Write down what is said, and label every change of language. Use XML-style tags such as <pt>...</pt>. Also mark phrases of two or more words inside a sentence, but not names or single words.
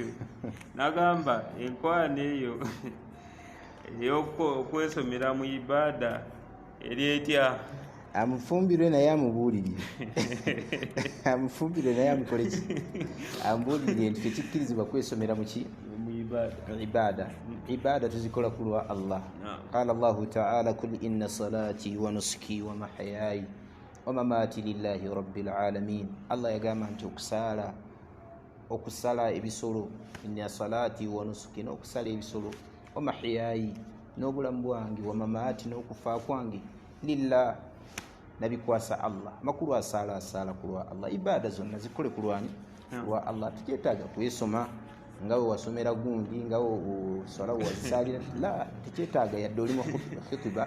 <lg>Nagamba enkwana eyo ey'okwesomera mu ibaada eri etya? Amufumbirwe naye amubuulirire. Amufumbirwe naye amukole ki? Amubuulirire nti tekikkirizibwa kwesomera mu ki? Mu ibaada. Ibaada tuzikola ku lwa Allah.</lg> <ar>قال الله تعالى قل إن صلاتي و نسكي و محياي و مماتي لله رب العالمين.</ar> <lg>Allah yagamba nti okusala ebisolo,</lg> <ar>إن صلاتي و نسكي,</ar> <lg>n'okusala ebisolo,</lg> <ar>و محياي,</ar> <lg>n'obulamu bwange,</lg> <ar>و مماتي,</ar> <lg>n'okufa kwange, lillah, nabikwasa Allah. Makulu asala ku lwa Allah. Ibaada zonna zikole ku lwani? Lwa Allah. Tukyetaaga kwesoma ngawe wasomera gundi ngawe osobola wazisalira, la tekyetaaga yadde oli mu khitiba.</lg>